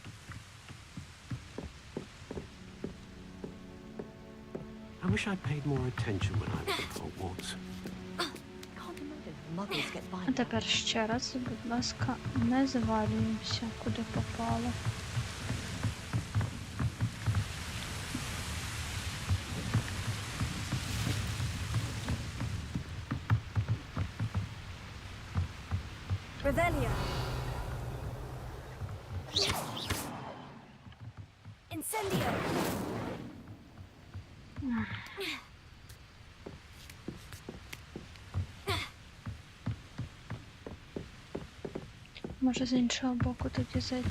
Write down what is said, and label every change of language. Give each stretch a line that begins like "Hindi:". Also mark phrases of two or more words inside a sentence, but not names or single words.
English: I wish I'd paid more attention when I was at Hogwarts.
Ukrainian: А тепер ще раз, будь ласка, не завалюємося, куди попало.
Latin: Revelio. Incendio.
Ukrainian: Може з іншого боку тоді зайти.